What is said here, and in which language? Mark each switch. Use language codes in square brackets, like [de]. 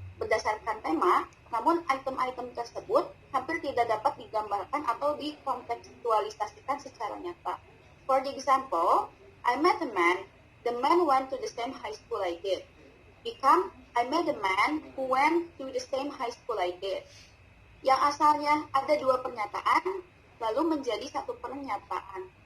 [id] berdasarkan tema, namun item-item tersebut hampir tidak dapat digambarkan atau dikontekstualisasikan secara nyata. [en] For the example, I met a man, the man went to the same high school I did. Become, I met a man who went to the same high school I did. [id] Yang asalnya ada dua pernyataan, lalu menjadi satu pernyataan.